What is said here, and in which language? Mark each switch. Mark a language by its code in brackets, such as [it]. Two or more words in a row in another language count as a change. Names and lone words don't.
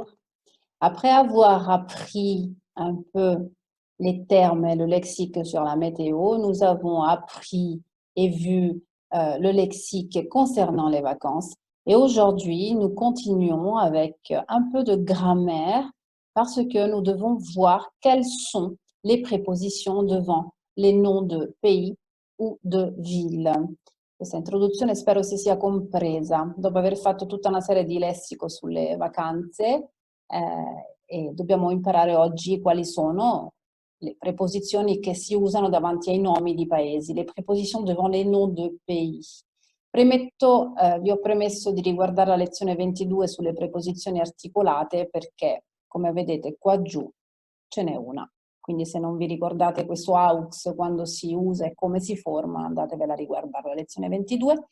[fr] Après avoir appris un peu les termes et le lexique sur la météo, nous avons appris et vu le lexique concernant les vacances. Et aujourd'hui, nous continuons avec un peu de grammaire parce que nous devons voir quelles sont les prépositions devant les noms de pays ou de villes. [it] Questa introduzione spero si sia compresa. Dopo aver fatto tutta una serie di lessico sulle vacanze, e dobbiamo imparare oggi quali sono le preposizioni che si usano davanti ai nomi di paesi, [fr] le prépositions devant les noms de pays. [it] Premetto, vi ho premesso di riguardare la lezione 22 sulle preposizioni articolate perché, come vedete qua giù, ce n'è una. Quindi se non vi ricordate questo aux quando si usa e come si forma, andatevela a riguardare la lezione 22.